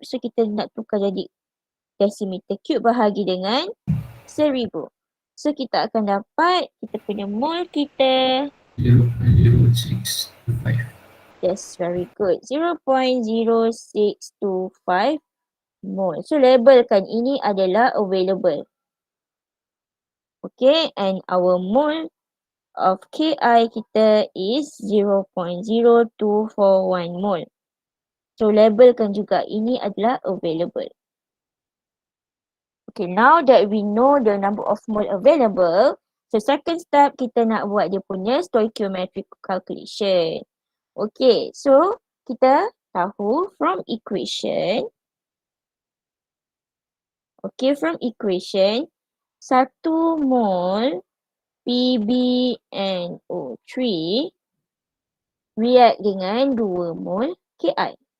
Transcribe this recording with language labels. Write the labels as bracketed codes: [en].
[ms] So kita nak tukar jadi decimeter cube bahagi dengan 1000. So kita akan dapat kita punya mole kita 0.0625. [en] yes, very good. 0.0625 mole. [ms] So labelkan ini adalah available. [en] Okay, and our mole of KI kita is 0.0241 mole. [ms] So labelkan juga ini adalah available. [en] Okay, now that we know the number of mole available, so second step [ms] kita nak buat dia punya [en] stoichiometric calculation. Okay, so [ms] kita tahu [en] from equation, from equation 1 mole PbNO3 react dengan 2 mole KI.